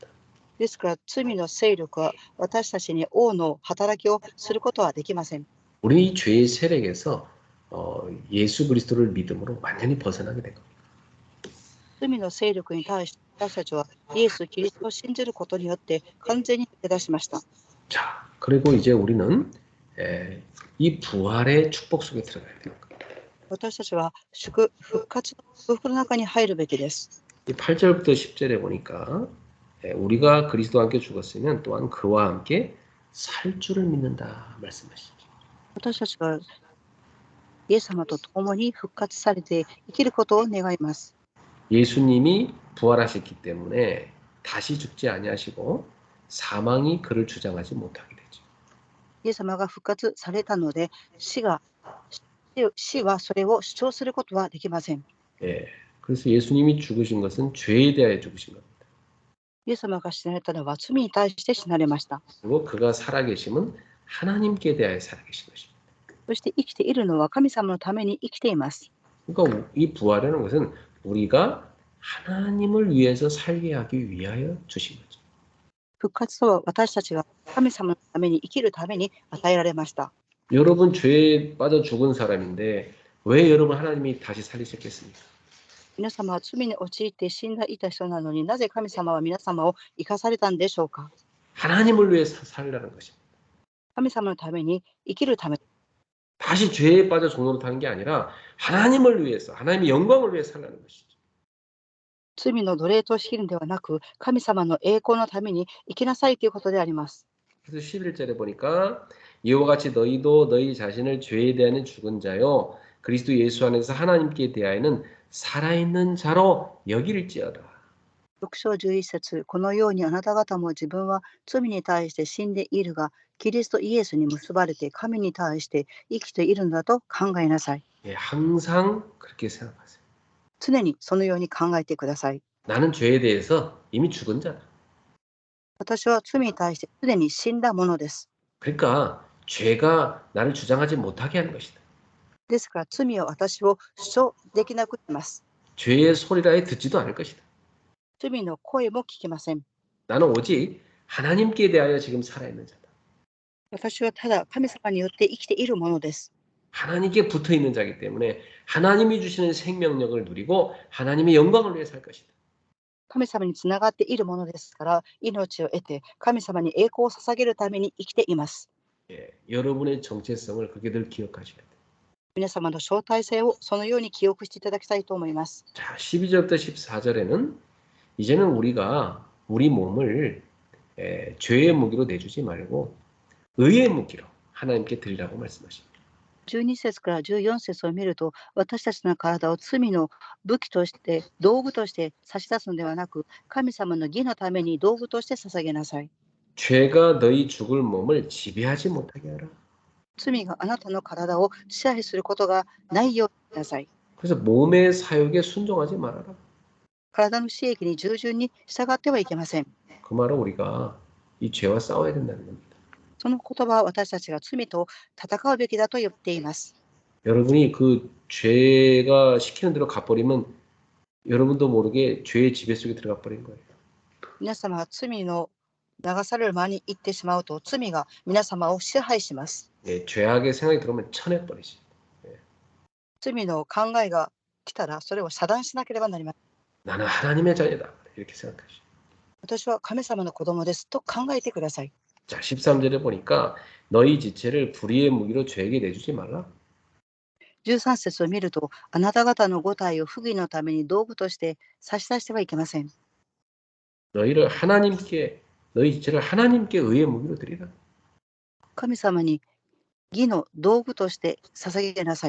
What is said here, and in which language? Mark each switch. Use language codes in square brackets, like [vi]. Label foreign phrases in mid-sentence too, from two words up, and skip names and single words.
[ja] ですから罪の勢力は私たちに王の働きをすることはできません。 [ko] 우리 이 죄의 세력에서 예수 그리스도를 믿음으로 완전히 벗어나게 된 겁니다. [ja] 罪の勢力に対して私たちはイエス・キリストを信じることによって完全に抜け出しました。 [ko] 자, 그리고 이제 우리는 이 부활의 축복 속에 들어가야 돼요. [ja] 私たちは復活の祝福の中に入るべきです。 [ko] 이 8절부터 10절에 보니까 우리가 그리스도와 함께 죽었으면 또한 그와 함께 살 줄을 믿는다 말씀하시죠. [ja] 私たちはイエス様と共に復活されて生きることを願います。 [ko] 예수님이 부활하셨기 때문에 다시 죽지 아니하시고 사망이 그를 주장하지 못하게 되죠. [ja] イエス様が復活されたので死はそれを主張することはできません。 [ko] 그래서 예수님이 죽으신 것은 죄에 대하여 죽으신 겁니다. [ja] イエス様が死なれたのは罪に対して死なれました。 [ko] 그리고 그가 살아계심은 하나님께 대하여 살아계신 것입니다. [ja] そして生きているのは神様のために生きています。 [ko] 그러니까 이 부활이라는 것은 우리가 하나님을 위해서 살게 하기 위하여 주신 거죠. [ja] 復活とは私たちが神様のために生きるために与えられました。 [ko] 여러분 죄에 빠져 죽은 사람인데 왜 여러분 하나님이 다시 살리셨겠습니까? [ja] 皆様は罪に陥って死んでいた人なのになぜ神様は皆様を生かされたんでしょうか。 [ko] 하나님을 위해 살라는 것입니다. [ja] 神様のために生きるため、 [ko] 다시 죄에 빠져 종노릇하는 게 아니라 하나님을 위해서 하나님의 영광을 위해 살라는 것이죠. [ja] 罪の奴隷としているのではなく、神様の栄光のために生きなさいということであります。 [ko] 그래서 11절에 보니까 이와 같이 너희도 너희 자신을 죄에 대하여 죽은 자요 그리스도 예수 안에서 하나님께 대하여는 살아있는 자로 여길지어다. [ja] 6 章11節、このようにあなた方も自分は罪に対して死んでいるが、キリストイエスに結ばれて神に対して生きているのだと考えなさい。 [ko] 예, 항상 그렇게 생각하세요. [ja] 常にそのように考えてください。 [ko] 나는 죄에 대해서 이미 죽은 자다. [ja] 私は罪に対してすでに死んだものです。 [ko] 그러니까 죄가 나를 주장하지 못하게 하는 것이다. [ja] ですから罪は私を主張できなくします。 [ko] 죄의 소리라에 듣지도 않을 것이다. [ja] 罪の声も聞きません。 [ko] 나는 오직 하나님께 대하여 지금 살아있는 자다. [ja] 私はただ神様によって生きているものです。 [ko] 하나님께 붙어있는 자이기 때문에 하나님이 주시는 생명력을 누리고 하나님의 영광을 위해 살 것이다. [ja] 神様につながっているものですから、命を得て神様に栄光を捧げるために生きています。 [ko] 예, 여러분의 정체성을 그렇게 늘 기억하셔야 돼요. [ja] 皆様の招待性をそのように記憶していただきたいと思います。 [ko] 자, 12절부터 14절에는 이제는 우리가 우리 몸을 죄의 무기로 내주지 말고 의의 무기로 하나님께 드리라고 말씀하십니다. [ja] 12 節から14節を見ると、私たちの体を罪の武器として、道具として差し出すのではなく、神様の義のために道具として捧げなさい。 [ko] 죄가 너희 죽을 몸을 지배하지 못하게 하라. [ja] 罪があなたの体を支配することがないようにしなさい。 [ko] 그래서 몸의 사욕에 순종하지 말아라. [ja] 体の刺激に従順に従ってはいけません。 [ko] 그 말은 우리가 이 죄와 싸워야 된다는 겁니다. [ja] その言葉は私たちが罪と戦うべきだと言っています。 [ko] 여러분이 그 죄가 시키는 대로 가버리면 여러분도 모르게 죄의 지배 속에 들어가 버린 거예요. [ja] 皆様は罪の流される間に行ってしまうと、罪が皆様を支配します。 [ko] 예, 죄악의 생각이 들어오면 쳐내 버리지. [ja] 罪の考えが来たら、それを遮断しなければなりません。 [ko] 나는 하나님의 자녀다. 이렇게 생각하시죠. [ja] 私は神様の子供ですと考えてください。 [ko] 자, 13절에 보니까 너희 지체를 불의의 무기로 죄에게 내주지 말라. [ja] 13 節を見ると、あなた方の五体を不義のために道具として差し出してはいけません。 [ko] 너희 지체를 하나님께 의의 무기로 드리라. [ja] 神様に義の道具として捧げなさい。